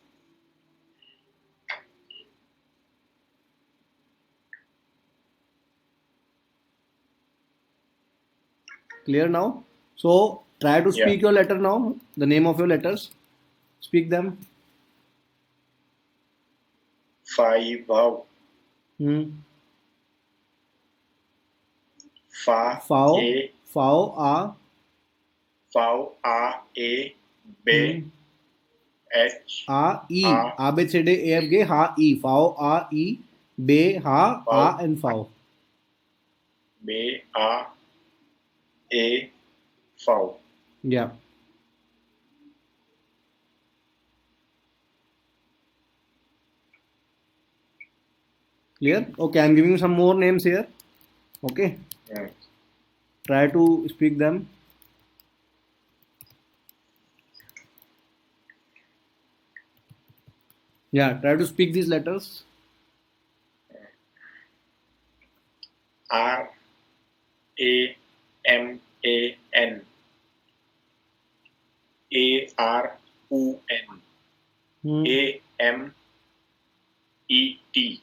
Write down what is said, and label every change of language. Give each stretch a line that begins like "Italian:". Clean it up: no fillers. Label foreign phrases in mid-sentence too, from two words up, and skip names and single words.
English: Clear now? So try to Yeah. speak your letter now. The name of your letters. Speak them. Vaibhav. Hmm. Fa Fao, A fao, a. Fow A A Hmm. B H A, E. A A, B, C, D, E, F, G, ha, E. Fao, A, E. B, ha, Fow A, and fao. B A A Fow. Yeah. Clear? Okay, I'm giving you some more names here. Okay. Hmm. Try to speak them. Yeah, try to speak these letters. R A M A N A R U N Hmm. A M E T.